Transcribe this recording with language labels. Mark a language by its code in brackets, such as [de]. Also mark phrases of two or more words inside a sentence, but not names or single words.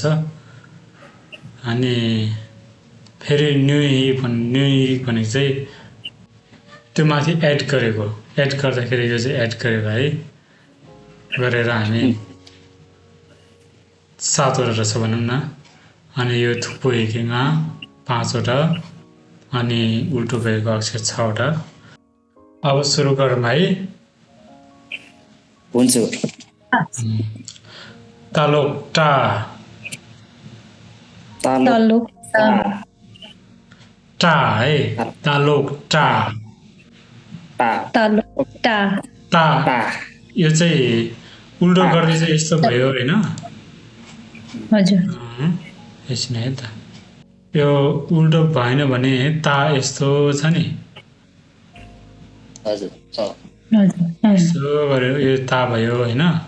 [ne] अनि फेरि न्युइक भनेको चाहिँ त्यो माथि एड गर्दाखेरि यो चाहिँ एड गरेको है गरेर हामी 7वटा रहेछ भनौँ न। अनि यो थुप्पो हिकिङमा 5वटा अनि उल्टो भएको अक्षर 6वटा। अब सुरु गरौँ है। हुन्छ। तालोक्टा टा है। तालोक्टा ता यो चाहिँ उल्टो गर्दै चाहिँ यस्तो भयो हैन? हजुर। यसमा है त। यो उल्टो भएन भने ता यस्तो छ नि। हजुर छ। यसो गर्यो यो ता भयो हैन?